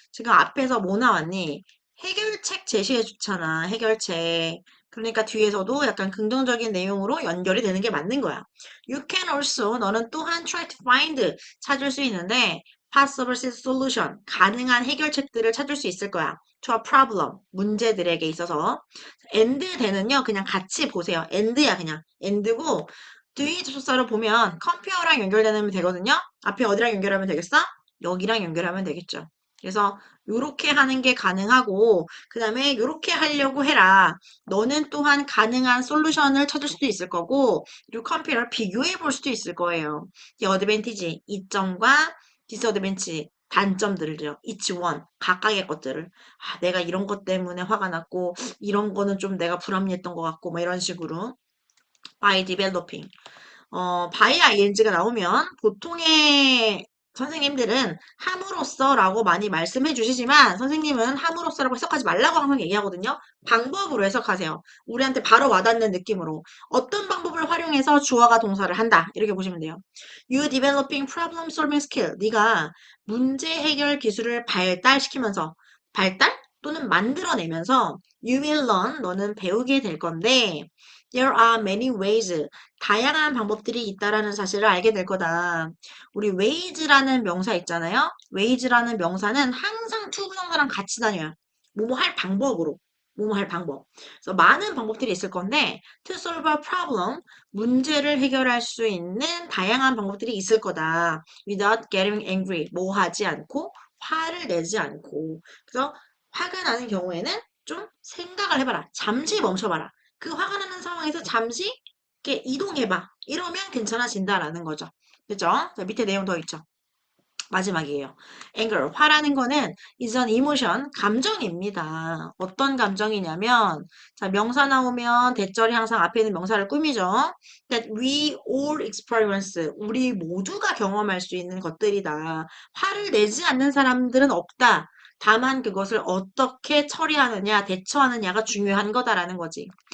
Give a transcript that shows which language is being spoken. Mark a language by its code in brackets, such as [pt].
[ko] 지금 앞에서 뭐 나왔니? 해결책 제시해 주잖아. 해결책. 그러니까 뒤에서도 약간 긍정적인 내용으로 연결이 되는 게 맞는 거야. [en] You can also, [ko] 너는 또한 [en] try to find, [ko] 찾을 수 있는데, [en] possible solution, [ko] 가능한 해결책들을 찾을 수 있을 거야. [en] to a problem, [ko] 문제들에게 있어서. and 대는요, 그냥 같이 보세요. and야, 그냥. and고, 뒤 접속사를 보면 컴퓨어랑 연결되면 되거든요. 앞에 어디랑 연결하면 되겠어? 여기랑 연결하면 되겠죠. 그래서 요렇게 하는 게 가능하고 그 다음에 요렇게 하려고 해라. 너는 또한 가능한 솔루션을 찾을 수도 있을 거고 요 컴퓨어를 비교해 볼 수도 있을 거예요. 이 어드밴티지, 이점과 디스어드밴티지, 단점들을요. [en] each one, [ko] 각각의 것들을. 내가 이런 것 때문에 화가 났고 이런 거는 좀 내가 불합리했던 것 같고 뭐 이런 식으로 [en] by developing. [ko] by ing가 나오면 보통의 선생님들은 함으로써라고 많이 말씀해 주시지만 선생님은 함으로써라고 해석하지 말라고 항상 얘기하거든요. 방법으로 해석하세요. 우리한테 바로 와닿는 느낌으로. 어떤 방법을 활용해서 주어가 동사를 한다. 이렇게 보시면 돼요. [en] You developing problem solving skill. [ko] 네가 문제 해결 기술을 발달시키면서 발달 또는 만들어내면서 [en] you will learn. [ko] 너는 배우게 될 건데 [en] There are many ways. [ko] 다양한 방법들이 있다라는 사실을 알게 될 거다. 우리 ways라는 명사 있잖아요. ways라는 명사는 항상 투부정사랑 같이 다녀요. 뭐뭐 할 방법으로. 뭐뭐 할 방법. 그래서 많은 방법들이 있을 건데 [en] to solve a problem, [ko] 문제를 해결할 수 있는 다양한 방법들이 있을 거다. [en] Without getting angry, [ko] 뭐 하지 않고 화를 내지 않고. 그래서 화가 나는 경우에는 좀 생각을 해봐라. 잠시 멈춰봐라. 그 화가 나는 상황에서 잠시 이렇게 이동해봐. 이러면 괜찮아진다라는 거죠. 그죠? 자, 밑에 내용 더 있죠. 마지막이에요. [en] anger, [ko] 화라는 거는 [en] is an emotion, [ko] 감정입니다. 어떤 감정이냐면, 자, 명사 나오면 대절이 항상 앞에 있는 명사를 꾸미죠. [en] That we all experience, [ko] 우리 모두가 경험할 수 있는 것들이다. 화를 내지 않는 사람들은 없다. 다만 그것을 어떻게 처리하느냐, 대처하느냐가 중요한 거다라는 거지.